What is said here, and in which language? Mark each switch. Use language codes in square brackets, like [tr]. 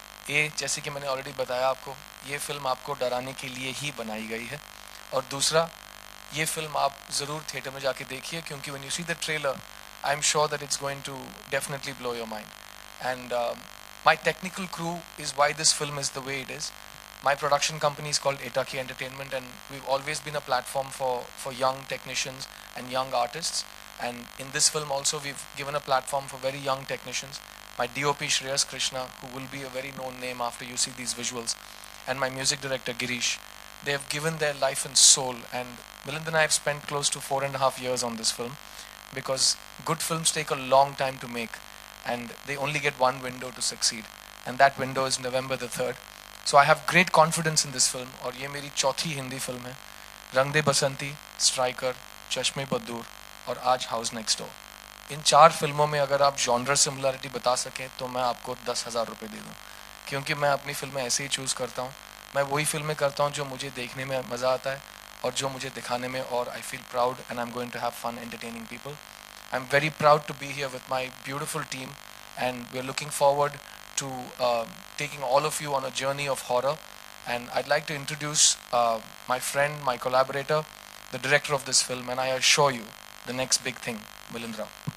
[hi] ये जैसे कि मैंने ऑलरेडी बताया आपको, ये फिल्म आपको डराने के लिए ही बनाई गई है. और दूसरा, ये फिल्म आप ज़रूर थिएटर में जाके देखिए, [en] क्योंकि when you see the trailer I am sure that it's going to definitely blow your mind. And my technical crew is why this film is the way it is. My production company is called Etaki Entertainment, and we've always been a platform for young technicians and young artists. And in this film also, we've given a platform for very young technicians. My DOP Shreyas Krishna, who will be a very known name after you see these visuals, and my music director Girish, they have given their life and soul. And Milind and I have spent close to 4.5 years on this film, because good films take a long time to make, and they only get one window to succeed, and that window is November the 3rd. So I have great confidence in this film, [hi] और ये मेरी चौथी Hindi film है. रंग दे बसंती, striker, चश्मे बदूर और आज house next door. इन 4 फिल्मों में अगर आप जॉनर सिमिलरिटी बता सकें तो मैं आपको 10,000 रुपये दे दूँ, क्योंकि मैं अपनी फिल्में ऐसे ही चूज़ करता हूँ. मैं वही फिल्में करता हूँ जो मुझे देखने में मज़ा आता है, और जो मुझे दिखाने में और [en] I feel proud and I'm going to have fun entertaining people. I'm very proud to be here with my beautiful team, and we're looking forward to taking all of you on a journey of horror. And I'd like to introduce my friend, my collaborator, the director of this film, and I assure you the next big thing, Milind Rao.